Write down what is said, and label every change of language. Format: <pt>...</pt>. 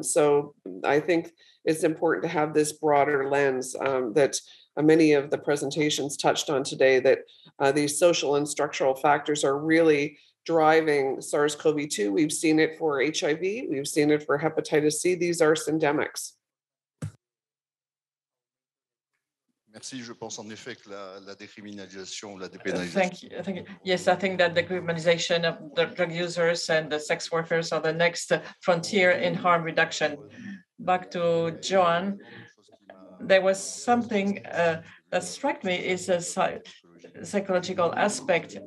<en>So I think it's important to have this broader lens that many of the presentations touched on today, that these social and structural factors are really driving SARS-CoV-2. We've seen it for HIV, we've seen it for hepatitis C. These are syndemics.</en> <fr>Merci. Je pense en effet que la décriminalisation, la dépénalisation.</fr> <en>Thank you. Yes, I think that the criminalization of the drug users and the sex workers are the next frontier in harm reduction. Back to Joan, there was something that struck me is a psychological aspect.</en>